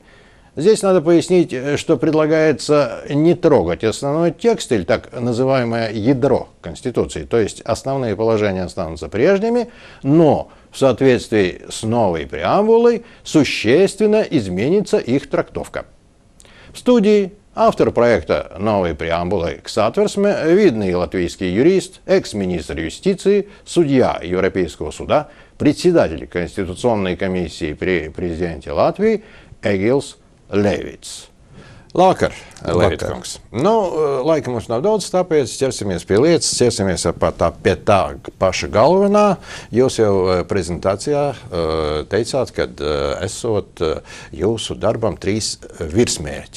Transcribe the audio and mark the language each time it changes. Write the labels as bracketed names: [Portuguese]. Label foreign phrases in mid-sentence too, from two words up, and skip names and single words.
[Russian] Здесь надо пояснить, что предлагается не трогать основной текст или так называемое ядро Конституции, то есть основные положения останутся прежними, но в соответствии с новой преамбулой существенно изменится их трактовка. В студии автор проекта новой преамбулы к Сатверсме, видный латвийский юрист, экс-министр юстиции, судья Европейского суда, председатель Конституционной комиссии при президенте Латвии Эгилс Levits. [Latvian] Labvakar, Levits kungs. Laika mums nav daudz, tāpēc ķersimies pie lietas, ķersimies pie tā paša galvenā. Jūs jau prezentācijā teicāt, ka esot jūsu darbam 3 virsmērķi.